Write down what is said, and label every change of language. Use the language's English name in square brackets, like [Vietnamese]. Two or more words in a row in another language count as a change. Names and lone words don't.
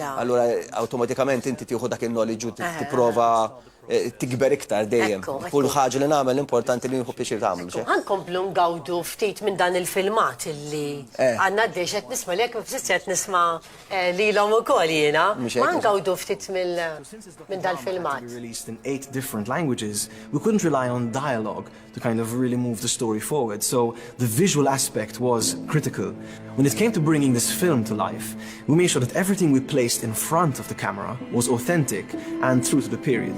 [Maltese] Allura awtomatikament inti tieħu dak il-knowledge u tipprova tikber iktar dejjem. Kull ħaġa li nagħmel importanti li nħu pjaċir tagħmel. Ħankomplu ngawdu ftit minn dan il-filmat illi għandna għaddej qed nisma' lek qed nisma' lilhom ukoll jiena. Ma ngawdu ftit minn dal-filmat. [English] Released in 8 different languages, we couldn't rely on dialogue to kind of really move the story forward. So the visual aspect was critical. When it came to bringing this film to life, we made sure that everything we placed in front of the camera was authentic and true to the period.